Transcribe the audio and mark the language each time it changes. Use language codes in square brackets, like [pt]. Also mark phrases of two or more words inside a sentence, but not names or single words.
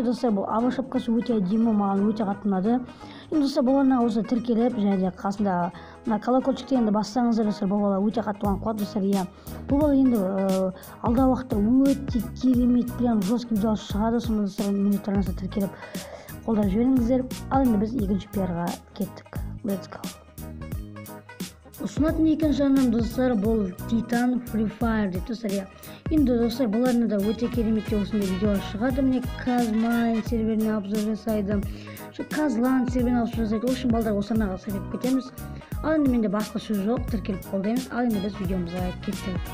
[kk] Достар, бұл аба шапкасы өте әдемі, маған өте қатты ұнады. Енді достар, бұл арнаға осы тіркеліп, және де қасында мына колокольчик дегенді бассаңыздар, достар, бұл бала өте қатты қуанады, достар. Бұл бала енді алдағы уақытта өте керемет, [ru] прям жесткий [kk] видеолар шығады. Сонда достар, минут арнасына тіркеліп қолдап жіберіңіздер. Ал енді біз екінші пиарға кеттік. [en] Let's go. [kk] Ұсынатын екінші арнам, достар, бұл Titan Free Fire дейді, достар. Енді достар, бұл арнада өте кереметте осындай видеолар шығады. Міне Казмайн серверіне обзор жасайды, Казлан серверіне обзор жасайды. Үшін балдар осы арнаға сәлеп кетеміз. Ал енді менде басқа сөз жоқ, тіркеліп қолдаймыз. Ал енді біз видеомызға кеттік.